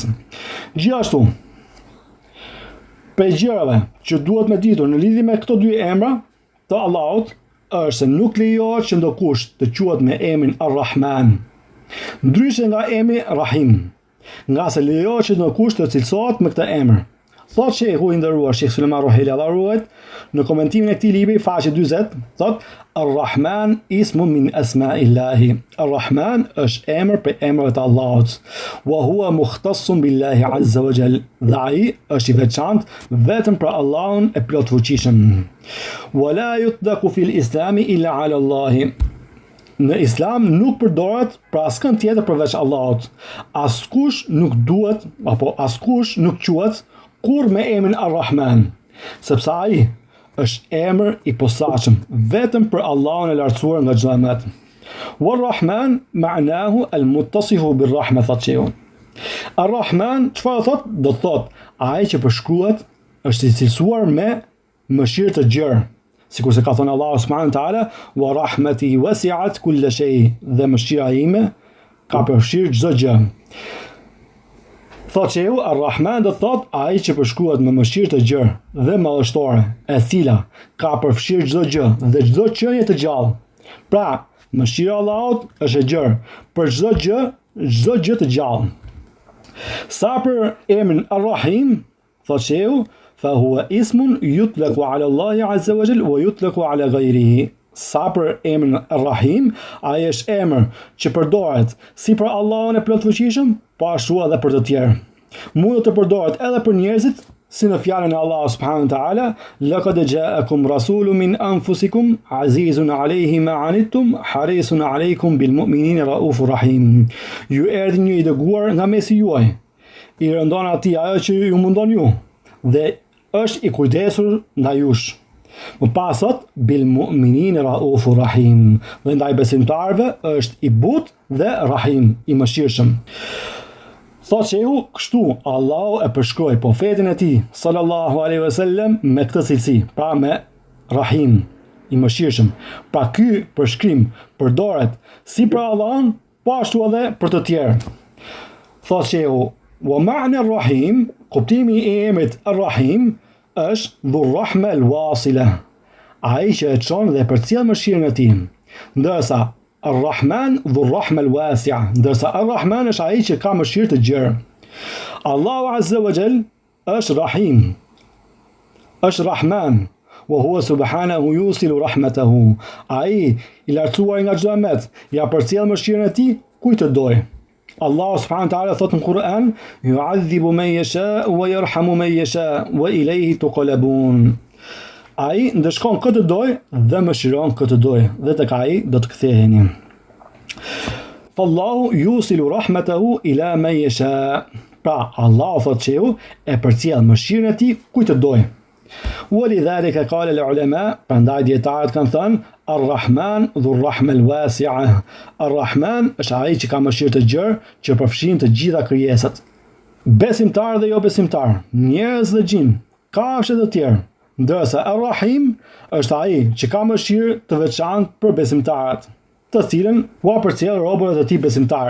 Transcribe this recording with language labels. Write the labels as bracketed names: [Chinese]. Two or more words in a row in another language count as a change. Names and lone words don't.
[Albanian] Gjithashtu, prej gjërave që duhet me ditur në lidhje me këto dy emra të Allahut është se nuk lejohet që ndokush të quhet me emrin Ar-Rahman, ndryshe nga emri Rahim, nga se lejohet që ndokush të cilësohet me këtë emër. Thot Sheikhu i nderuar Sheikh Sulejman Ruhaili, Allahu ruajt, në komentimin e këtij libri faqe 40, thot: [Arabic] "الرحمن اسم من أسماء الله." [Albanian] Ar-Rahman është emër për emrat e Allahut. [Arabic] وهو مختص بالله عز وجل. [Albanian] Dhe ai është i veçantë vetëm për Allahun e plotfuqishëm. [Arabic] ولا يطلق في الإسلام إلا على الله. [Albanian] Në Islam nuk përdoret për askën tjetër përveç Allahut. Askush nuk duhet apo askush nuk quhet kur me emrin Ar-Rahman, sepse ai është emër i posaçëm vetëm për Allahun e lartësuar nga çdo mëmet. [Arabic] والرحمن معناه المتصف بالرحمة, [Albanian] thot shehu. Ar-Rahman çfarë thot? Do thot ai që përshkruhet është i cilësuar me mëshirë të gjerë. Sikur se ka thënë Allahu [Arabic] سبحانه وتعالى: "ورحمتي وسعت كل شيء." [Albanian] Dhe mëshira ime ka përfshirë çdo gjë. Thot që ju, Ar-Rahman do thot ai që përshkruhet me mëshirë të gjerë dhe madhështore, e cila ka përfshirë çdo gjë dhe çdo qenie të gjallë. Pra, mëshira e Allahut është e gjerë për çdo gjë të gjallë. Sa për emrin Ar-Rahim, thot që ju, [Arabic] فهو اسم يطلق على الله عز وجل ويطلق على غيره. [Albanian] Sa për emrin Ar-Rahim, ai është emër që përdoret si për Allahun e plotfuqishëm, po ashtu edhe për të tjerë. Mund të përdoret edhe për njerëzit, si në fjalën e Allahut [Arabic] سبحانه وتعالى لقد جاءكم رسول من أنفسكم عزيز عليه ما عنتم حريص عليكم بالمؤمنين رؤوف رحيم. [Albanian] Ju erdhi një i dërguar nga mesi juaj, i rëndon atij ajo që ju mundon ju, dhe është i kujdesur ndaj jush. Më pasot, [Arabic] بالمؤمنين رؤوف رحيم, [Albanian] dhe ndaj besimtarve është i butë dhe rahim, i mëshirshëm. Thot që ju, kështu Allahu e përshkroi profetin e tij [Arabic] صلى الله عليه وسلم [Albanian] me këtë cilësi, pra me rahim, i mëshirshëm. Pra ky përshkrim përdoret si për Allahun, po ashtu edhe për të tjerë. Thot që ju, [Arabic] ومعنى الرحيم, [Albanian] kuptimi i emrit ar-rahim është [Arabic] ذو الرحمة الواصلة, [Albanian] ai që e çon dhe përcjell mëshirën e tij. [Arabic] Ndërsa Ar-Rahman ذو الرحمة الواسعة, [Albanian] ndërsa Ar-Rahman është ai që ka mëshirë të gjerë. [Arabic] Allahu عز وجل është Rahim, është Rahman, وهو سبحانه يوصل رحمته. [Albanian] Ai i lartësuar nga çdo mëtet, ja përcjell mëshirën e tij kujt të dojë. Allahu [Arabic] سبحانه وتعالى [Albanian] thot në Kur'an, [Arabic] يعذب من يشاء ويرحم من يشاء وإليه تقلبون. [Albanian] Ai ndeshkon këtë doj dhe mëshiron këtë doj, dhe tek ai do të ktheheni. [Arabic] فالله يوصل رحمته إلى من يشاء. [Albanian] Pra, Allahu thot që ju e përcjell mëshirën e tij kujt të doj. [Arabic] ولذلك قال العلماء, [Albanian] prandaj dietarët kanë thënë Ar-Rahman [Arabic] ذو الرحمة الواسعة. [Albanian] Ar-Rahman është ai që ka mëshirë të gjerë që përfshin të gjitha krijesat. Besimtar dhe jo besimtar, njerëz dhe gjin, kafshë të tjerë. Ndërsa Ar-Rahim është ai që ka mëshirë të veçantë për besimtarët, të cilën u përcjell robërët e tij besimtar.